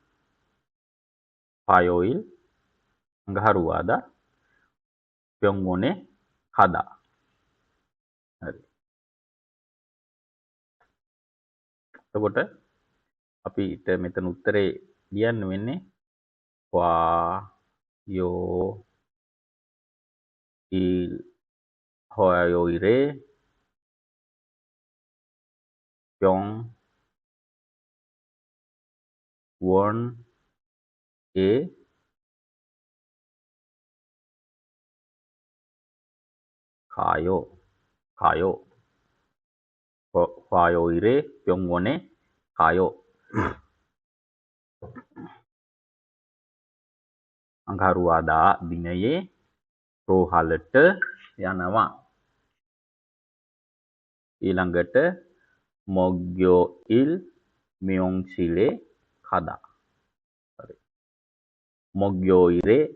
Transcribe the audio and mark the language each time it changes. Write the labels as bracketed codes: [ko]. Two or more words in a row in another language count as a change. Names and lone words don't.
[si] අඟහරුවාදා පොංගොනේ හදා හරි එතකොට අපිට මෙතන උත්තරේ ලියන්න වෙන්නේ [ko] හොයෝයිරේ 병, 원, 에, 가요, 화요일에 병원에 가요. [si] අඟහරුවාදා දිනයේ රෝහලට යනවා. [ko] ඊළඟට 목요일 미용실에 가다. 목요일에